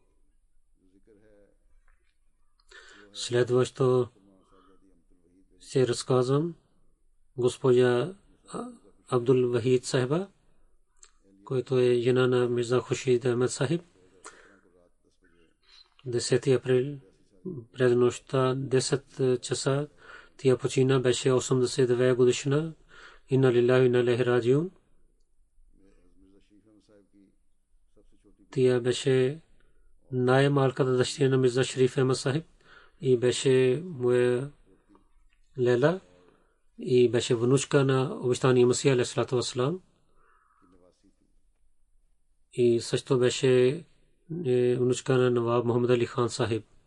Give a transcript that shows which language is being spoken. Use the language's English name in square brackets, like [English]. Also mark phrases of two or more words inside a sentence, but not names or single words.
[Bulgarian] Следващо се разказвам госпожа Абдул Вахид Сахиба, който е жена на Мирза Хуршид Ахмед Сахиб. 10 април през нощта 10 часа тя почина, беше 82 годишна. [Arabic] إنا لله وإنا إليه راجعون. [Bulgarian] тя беше най-малката дъщеря на Мирза Шариф Ахмед Сахиб и беше моя лела и беше внучка на обещания Масия [Arabic] عليه الصلاة والسلام [Bulgarian] и също беше внучка на Наваб Мухаммад Али Хан Сахиб.